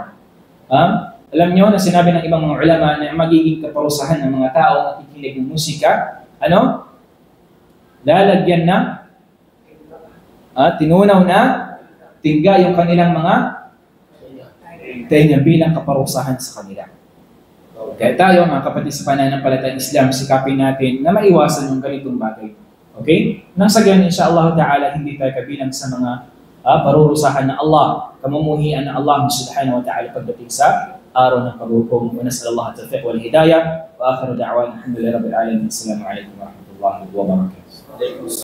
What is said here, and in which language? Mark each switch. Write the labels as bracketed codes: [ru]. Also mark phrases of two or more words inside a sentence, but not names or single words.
[tl] Alam nyo na sinabi ng ibang mga ulama na magiging kaparusahan ng mga tao na nakikinig ng musika, lalagyan na, tinunaw na, tingga yung kanilang mga tenga bilang kaparusahan sa kanila. Kaya tayo, mga kapatid sa pananampalatayang Islam, sikapin natin na maiwasan yung ganitong bagay. Okay? Nang sa ganyan, [ar] إن شاء الله تعالى, [tl] hindi tayo kabilang sa mga parurusahan ng Allah, kamumuhian ng [ar] الله سبحانه وتعالى [tl] pagdating sa araw ng paghukom. [ar] ونسأل الله التوفيق والهداية وآخر دعوانا الحمد لله رب العالمين. السلام عليكم ورحمة الله وبركاته.